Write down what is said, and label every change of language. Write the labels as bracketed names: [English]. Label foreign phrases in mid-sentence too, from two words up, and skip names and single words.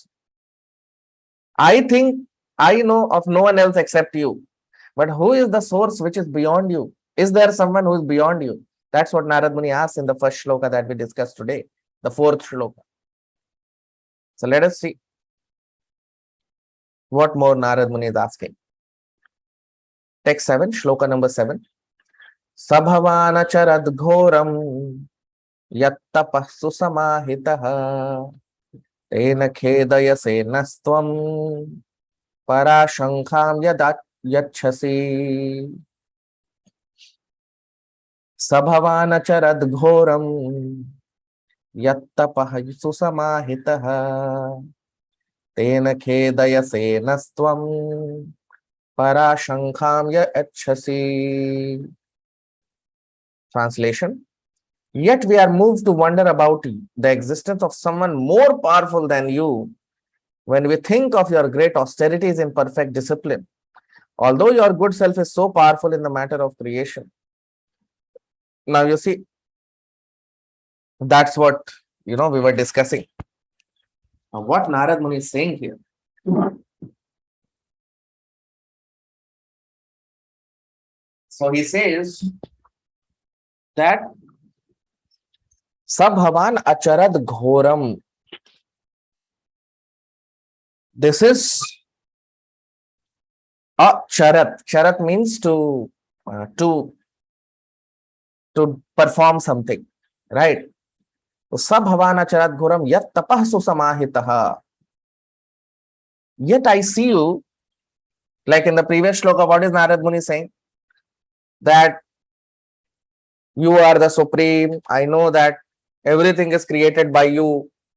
[English] I think I know of no one else except you, but who is the source which is beyond you? Is there someone who is beyond you? That's what Narad Muni asks in the first shloka that we discussed today, the fourth shloka. So let us see what more Narad Muni is asking. Text 7, shloka number 7. [Sanskrit] सभवानचरद् घोरम् यत्तपः सुसमाहितः तेन खेदयसे नस्त्वम् परशङ्खम् यचसि. सभवानचरद् घोरम् यत्तपः सुसमाहितः तेन खेदयसे नस्त्वम् परशङ्खम् यचसि. [English] Translation. Yet we are moved to wonder about the existence of someone more powerful than you when we think of your great austerities in perfect discipline. Although your good self is so powerful in the matter of creation. Now you see, that's what we were discussing. Now, what Narad Muni is saying here. So he says that [Sanskrit] सभवान् अचरद् घोरम्. [English] This is charat. Charat means to perform something, right? [Sanskrit] So सभवान् अचरद् घोरम् यत् तपः सुसमाहितः. [English] Yet I see you, like in the previous shloka, what is Narad Muni saying? That you are the supreme. I know that everything is created by you.